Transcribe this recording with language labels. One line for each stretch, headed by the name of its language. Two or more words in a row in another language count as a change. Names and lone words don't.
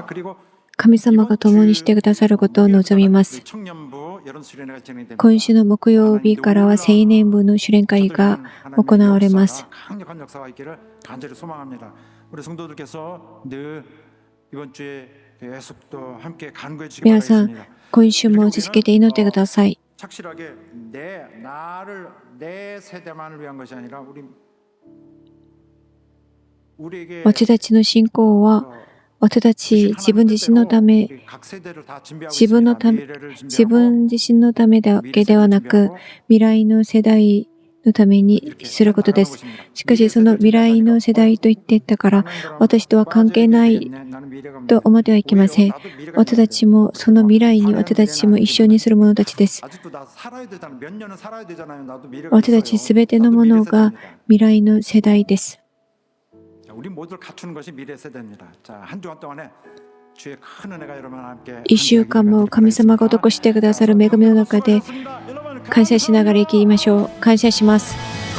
Korean: 그리고
Japanese: 神様が共にしてくださることを望みます。
Korean: 청년부 여론 수련회가 진행됩니다.
Japanese: 今週の木曜日からは青年部の修練会が行われます。
Korean: 강력한 역사가 있기를 간절히 소망합니다. 우리 성도들께서 늘 이번 주에 계속 또 함께 간구해 주시기
Japanese: 皆さん、
Korean: 바라겠습니다.
Japanese: 今週も続けて祈ってください。
Korean: 착실하게 내 세대만을 위한 것이 아니라 우리에게
Japanese: 私たちの信仰は私たち自分自身のため、自分自身のためだけではなく、未来の世代のためにすることです。しかしその未来の世代と言っていたから、私とは関係ないと思ってはいけません。私たちもその未来に私たちも一緒にする者たちです。私たちすべてのものが未来の世代です。
Korean: 우리 모두를 갖추는 것이 미래 세대입니다. 자, 한 주간 동안에 주의 큰 은혜가 여러분 함께
Japanese: 一週間も神様が施してくださる恵みの中で感謝しながら生きましょう。感謝します。